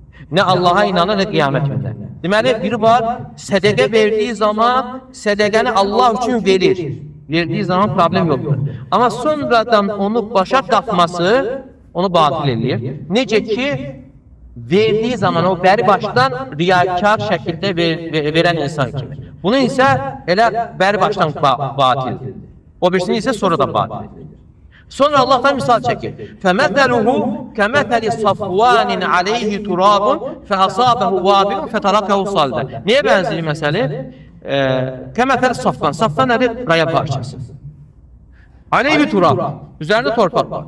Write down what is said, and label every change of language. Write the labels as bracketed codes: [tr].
[az] Nə Allah'a inanır, nə qiyamət günündə. Deməli, biri var, sədəqə verdiği zaman sədəqəni Allah üçün verir. Verdiği zaman problem yoktur. Ama sonradan onu başa takması onu batıl edilir. Necə ki verdiği zaman o bəri başdan riyakar şəkildə verən insan kimi. Bunu isə elə bəri başdan batildir. O birisini isə sonradan batil edilir. Sonra Allah'tan misal çəkir. [ar] فَمَثَلُهُ كَمَثَلِ صَفْوَانٍ عَلَيْهِ تُرَابٌ فَأَصَابَهُ وَابِلٌ فَتَرَكَهُ صَلْدًا. [az] Niyə bənzəyir məsələ? [ar] Kəməfəl safvan. [az] Safvan nədir? Qaya parçası. [ar] Aleyhi turab. [az] Üzərində torpaq var.